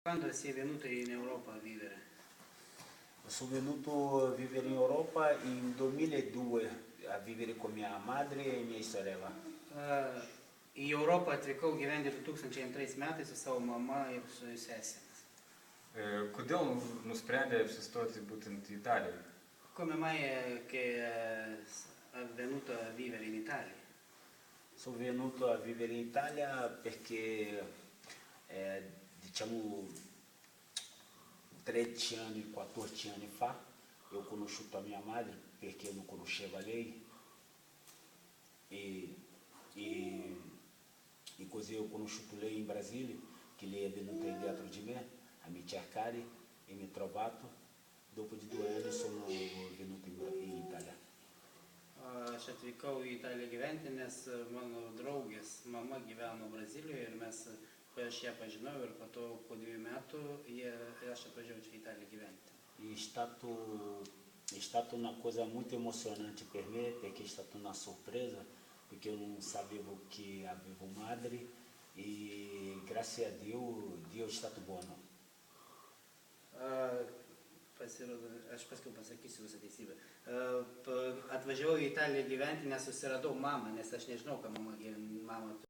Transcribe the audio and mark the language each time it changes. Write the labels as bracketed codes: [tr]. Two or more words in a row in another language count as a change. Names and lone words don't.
[it] Quando sei venuto in Europa a vivere? Sono venuto a vivere in Europa in 2002 a vivere con mia madre e mia sorella. [lt] Į Europą atvykau gyventi 2002 metais su savo mama ir su sesėmis. Kodėl nusprendė apsistoti būtent Italijoje? [it] Come mai che è venuto a vivere in Italia? Sono venuto a vivere in Italia perché, diciamo, 13 anni, 14 anni fa, ho conosciuto a mia madre perché non conosceva lei e così ho conosciuto lei in Brasile, che lei è venuta dietro di me a mi cercare e mi ha trovato. Dopo di 2 anni sono venuto in Italia. [lt] Aš atvykau į Italiją gyventi, nes mano draugės mama gyveno Brazilijoje ir aš ją pažinojau ir po to po 2 metų aš atvažiavau čia į Italiją gyventi. [it] È stata una cosa molto emozionante per me perché è stata una sorpresa, perché io non sapevo che avevo madre e grazie a Dio è stato buono. [lt] Pasirodo, aš paskui pasakysiu visą teisybę. Atvažiavau į Italiją gyventi, nes susiradau mamą, nes aš nežinau, ką mama